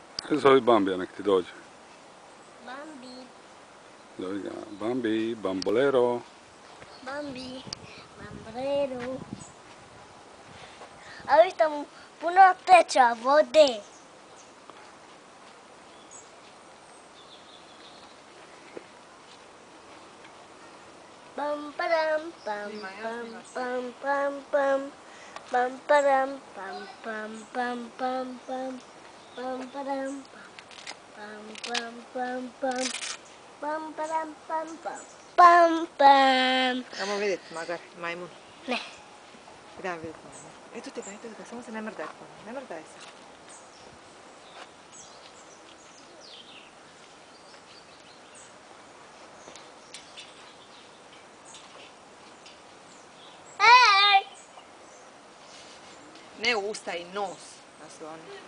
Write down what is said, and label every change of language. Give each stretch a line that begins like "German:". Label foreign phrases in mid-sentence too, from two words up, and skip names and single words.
Croatian: Zovi Bambija, nek ti dođe. Bambi. Zovi ga, Bambi, Bambolero. Bambi, Bambolero. A vi tamo puno teča vode. Pam param pam pam pam pam pam param pam pam pam pam pam pam param pam pam pam pam pam param pam pam pam pam. Ajmo vidjeti magar, majmun. Ne. Idemo vidjeti majmun. Eto ti ga, samo se ne mrdaj. Ne mrdaj se. Ne usta i nos nasloni.